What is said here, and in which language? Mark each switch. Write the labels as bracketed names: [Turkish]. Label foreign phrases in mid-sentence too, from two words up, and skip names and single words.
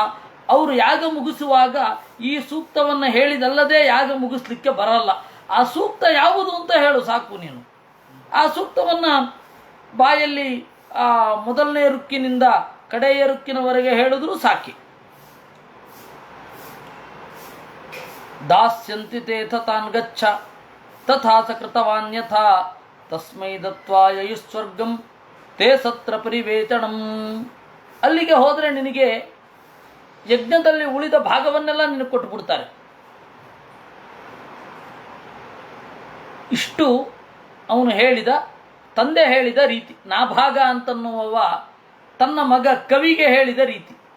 [Kannada] ಅವರು ಯಾಗ ಮುಗಿಸುವಾಗ ಈ ಸೂಕ್ತವನ್ನು ಹೇಳಿದಲ್ಲದೆ ಯಾಗ ಮುಗಿಸ್ಲಿಕ್ಕೆ ಬರಲ್ಲ. ಆ ಸೂಕ್ತ ಯಾವುದು ಅಂತ ಹೇಳು ಸಾಕು ನೀನು. ಆ ಸೂಕ್ತವನ್ನು ಬಾಯಲ್ಲಿ ಮೊದಲನೇ ರುಕ್ಕಿನಿಂದ ಕಡೆಯ ರುಕ್ಕಿನವರೆಗೆ ಹೇಳಿದ್ರು ಸಾಕಿ. [Sanskrit] ದಾಸ್ಯಂತಿ ತೇಥ ತಾನ್ ಗಚ್ಚ ತಥಾ ಸಕೃತವಾನ್ ಯಥಾ ತಸ್ಮೈ ದತ್ವಾ ಯಯುಸ್ವರ್ಗಂ ತೇ ಸತ್ರ ಪರಿವೇಚಣಂ. [Kannada] ಅಲ್ಲಿಗೆ ಹೋದರೆ ನಿನಗೆ ಯಜ್ಞದಲ್ಲಿ ಉಳಿದ ಭಾಗವನ್ನೆಲ್ಲ ನಿನಗೆ ಕೊಟ್ಟುಬಿಡ್ತಾರೆ. ಇಷ್ಟು ಅವನು ಹೇಳಿದ, ತಂದೆ ಹೇಳಿದ ರೀತಿ. ನಾಭಾಗ ಅಂತನ್ನುವವ ತನ್ನ ಮಗ ಕವಿಗೆ ಹೇಳಿದ ರೀತಿ.